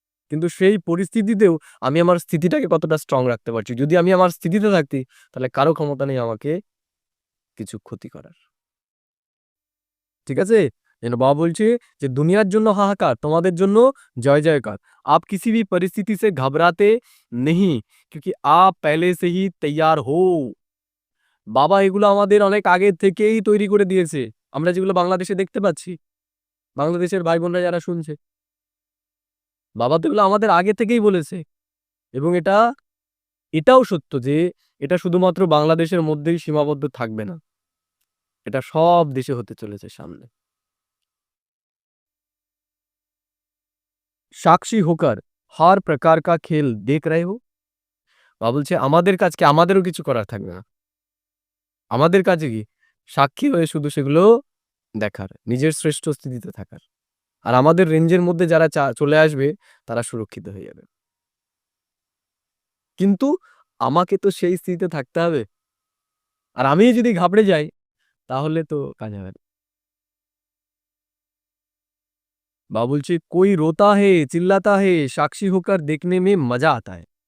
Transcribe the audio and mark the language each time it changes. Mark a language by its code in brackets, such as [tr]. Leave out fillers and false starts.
[bn] কিন্তু সেই পরিস্থিতিতেও আমি আমার স্থিতিটাকে কতটা স্ট্রং রাখতে পারছি। যদি আমি আমার স্থিতিতে থাকতি তাহলে কারো ক্ষমতা নেই আমাকে কিছু ক্ষতি করার। ঠিক আছে? যেন বাবা বলছে যে দুনিয়ার জন্য হাহাকার, তোমাদের জন্য জয় জয়কার। [hi] आप किसी भी परिस्थिति से घबराते नहीं क्योंकि आप पहले से ही तैयार हो। [bn] বাবা এগুলো আমাদের অনেক আগে থেকেই তৈরি করে দিয়েছে। আমরা যেগুলো বাংলাদেশে দেখতে পাচ্ছি, বাংলাদেশের ভাই বোনরা যারা শুনছে, বাবা তো এগুলো আমাদের আগে থেকেই বলেছে। এবং এটাও সত্য যে এটা শুধুমাত্র বাংলাদেশের মধ্যেই সীমাবদ্ধ থাকবে না, এটা সব দেশে হতে চলেছে সামনে। [hi] সাক্ষী হোকার हर प्रकार का खेल देख रहे हो। [bn] বাবা বলছে আমাদের কাজকে আমাদেরও কিছু করার থাকবে না। আমাদের কাজে কি? সাক্ষী হয়ে শুধু সেগুলো দেখার, নিজের শ্রেষ্ঠ স্থিতিতে থাকার। আর আমাদের রেঞ্জের মধ্যে যারা চলে আসবে তারা সুরক্ষিত হয়ে যাবে। কিন্তু আমাকে তো সেই স্থিতিতে থাকতে হবে। আর আমি যদি ঘাবড়ে যাই তাহলে তো কাজ হবে না। বাবা বলছে [hi] कोई रोता है चिल्लाता है साक्षी होकर देखने में मजा आता है।